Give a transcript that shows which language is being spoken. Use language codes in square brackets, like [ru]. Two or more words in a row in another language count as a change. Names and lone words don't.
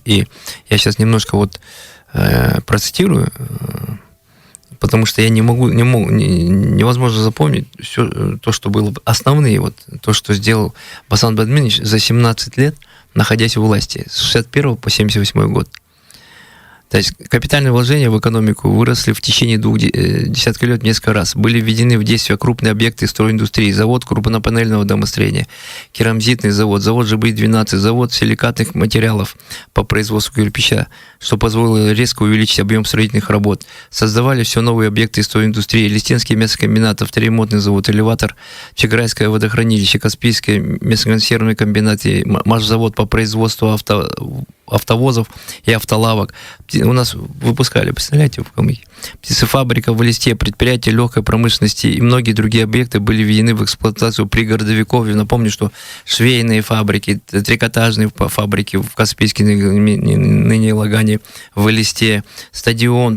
[ru] И я сейчас немножко вот процитирую, потому что я невозможно запомнить все то, что было основные, вот то, что сделал Басан Бадминович за 17 лет, находясь у власти, с 61 по 78 год. То есть капитальные вложения в экономику выросли в течение 2 десятков лет несколько раз. Были введены в действие крупные объекты стройиндустрии, завод крупнопанельного домостроения, керамзитный завод, завод ЖБ-12, завод силикатных материалов по производству кирпича, что позволило резко увеличить объем строительных работ. Создавали все новые объекты стройиндустрии: Листинский мясокомбинат, авторемонтный завод, элеватор, Чеграйское водохранилище, Каспийский мясоконсервный комбинат и машзавод по производству автовозов и автолавок. У нас выпускали, представляете, в Калмыкии. Птицефабрика в Элисте, предприятия легкой промышленности и многие другие объекты были введены в эксплуатацию при Городовикове. Напомню, что швейные фабрики, трикотажные фабрики в Каспийске, ныне Лагане, в Элисте, стадион.